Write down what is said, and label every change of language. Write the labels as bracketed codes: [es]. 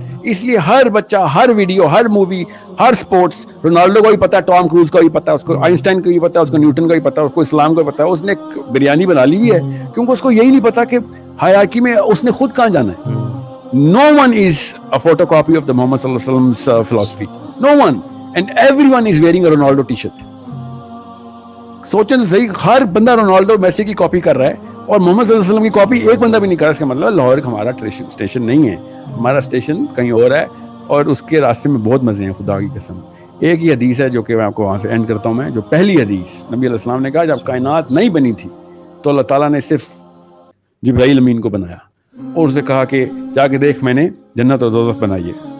[ur] اس لیے ہر بچہ, ہر ویڈیو, ہر مووی, ہر sports, Ronaldo کو بھی پتا ہے, ٹام کروز کو بھی پتا ہے, اس کو آئنسٹائن کو بھی پتا ہے, اس کو نیوٹن کو بھی پتا ہے, اس کو اسلام کو بھی پتا ہے. اس نے بریانی بنا لی ہوئی ہے کیونکہ اس کو یہی نہیں پتا کہ ہیرارکی میں اس نے خود کہاں جانا ہے. [en] No one is a photocopy of the Muhammad sallallahu alaihi wasallam's philosophy. No one. And everyone is wearing a Ronaldo t-shirt. [ur] سوچیں تو صحیح, ہر بندہ رونالڈو میسی کی کاپی کر رہا ہے اور محمد صلی اللہ علیہ وسلم کی کاپی ایک بندہ بھی نہیں کر رہا. اس کا مطلب لاہور ہمارا اسٹیشن نہیں ہے, ہمارا اسٹیشن کہیں اور ہے. اور اس کے راستے میں بہت مزے ہیں خدا کی قسم. ایک ہی حدیث ہے جو کہ میں آپ کو وہاں سے اینڈ کرتا ہوں. میں جو پہلی حدیث نبی علیہ السلام نے کہا جب کائنات نہیں بنی تھی تو اللہ تعالیٰ نے صرف جبرائیل امین کو بنایا اور اسے کہا کہ جا کے دیکھ میں نے جنت اور دوزخ بنائی ہے.